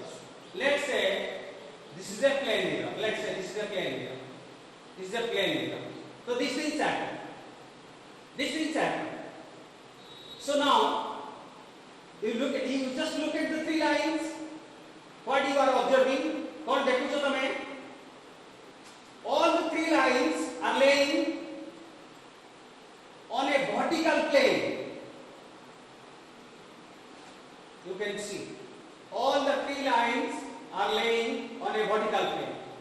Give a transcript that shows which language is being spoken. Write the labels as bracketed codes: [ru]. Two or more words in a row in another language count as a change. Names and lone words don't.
[en] Let's say this is a plane mirror. Let's say this is a plane mirror. This is a plane mirror. So this will happen. This will happen. So now you just look at the three lines. What you are observing? [hi] कौन देखो तो तुम्हें? [en] All the three lines are laying on a vertical plane. You can see. All the three lines are laying on a vertical plane.